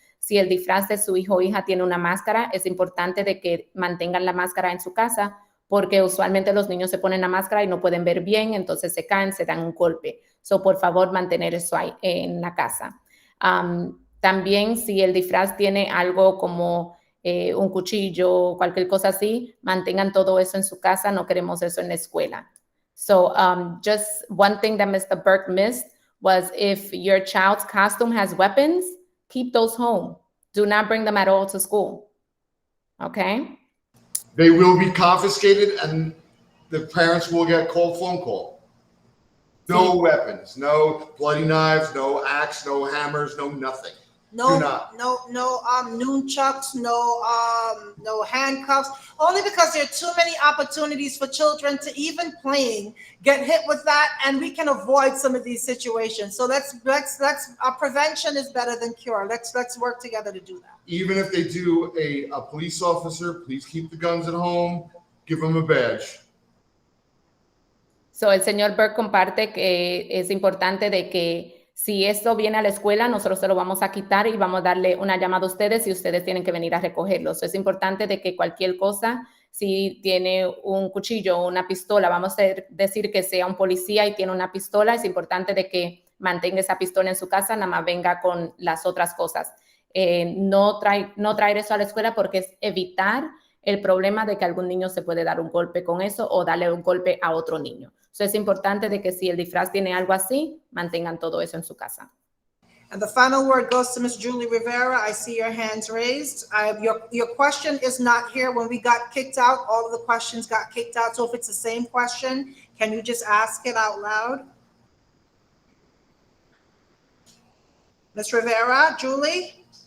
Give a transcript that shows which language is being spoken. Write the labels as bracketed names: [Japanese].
[Spanish] Si el disfraz de su hijo o hija tiene una máscara, es importante de que mantengan la máscara en su casa, porque usualmente los niños se ponen la máscara y no pueden ver bien, entonces se caen, se dan un golpe. So, por favor, mantener eso ahí en la casa. También si el disfraz tiene algo como un cuchillo, cualquier cosa así, mantengan todo eso en su casa. No queremos eso en la escuela. [English] So just one thing that Mr. Burke missed was if your child's costume has weapons, keep those home. Do not bring them at all to school. Okay? They will be confiscated, and the parents will get phone call. No weapons, no bloody knives, no axe, no hammers, no nothing. No, Do not. no nunchucks, no handcuffs. Only because there are too many opportunities for children to even playing get hit with that, and we can avoid some of these situations. So let's prevention is better than cure. Let's work together to do that. Even if they do a police officer, please keep the guns at home. Give them a badge. [Spanish] So el señor Burke comparte que es importante de que si esto viene a la escuela, nosotros se lo vamos a quitar y vamos a darle una llamada a ustedes y ustedes tienen que venir a recogerlos. Es importante de que cualquier cosa, si tiene un cuchillo o una pistola, vamos a decir que sea un policía y tiene una pistola, es importante de que mantenga esa pistola en su casa, nada más venga con las otras cosas. No traer eso a la escuela porque es evitar el problema de que algún niño se puede dar un golpe con eso o darle un golpe a otro niño. So es importante de que si el disfraz tiene algo así, mantengan todo eso en su casa. [English] And the final word goes to Miss Julie Rivera. I see your hands raised. Your question is not here. When we got kicked out, all of the questions got kicked out. So if it's the same question, can you just ask it out loud? Miss Rivera, Julie?